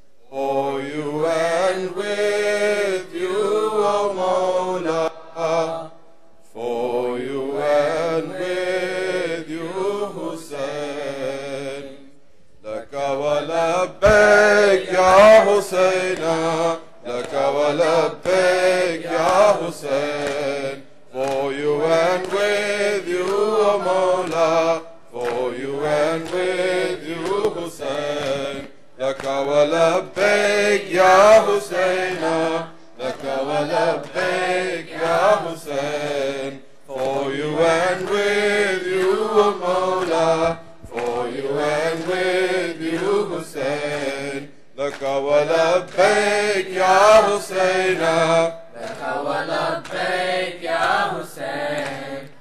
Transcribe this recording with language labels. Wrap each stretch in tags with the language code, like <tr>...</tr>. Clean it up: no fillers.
<en>For you and with you, O Mawla, for you and with you, Hussein.</en> <ar>لك ولبيك يا حسين لك ولبيك يا حسين.</ar> <en>For you and with you, O Mawla, for you and with you, Hussein.</en> <ar>لك ولبيك يا حسين لك ولبيك يا حسين.</ar> <en>For you and with you, O Mawla, for you and with you, Hussein.</en> <ar>لك ولبيك يا حسين لك ولبيك يا حسين.</ar>